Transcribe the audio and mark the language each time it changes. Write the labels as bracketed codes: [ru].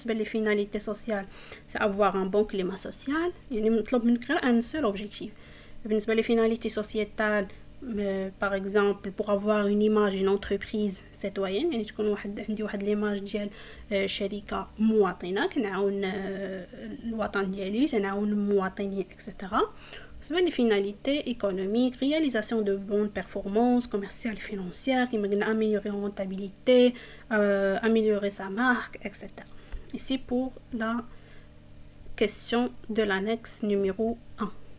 [ar] بالنسبه لي [fr] finalité sociale, c'est avoir un bon climat social. [ar] يعني مطلوب منك غير [fr] un seul objectif. [ar] بالنسبه لي [fr] finalité sociétale, par exemple pour avoir une image d'une entreprise citoyenne, [ar] يعني تكون عندي واحد ليماج ديال شركه مواطنه كنعاون الوطن ديالي تنعاون المواطنين etc. بالنسبه لي [fr] finalité économique, réalisation de bonnes performances commerciales et financières, qui m'a améliorer la rentabilité, améliorer sa marque, etc. Ici pour la question de l'annexe numéro 1.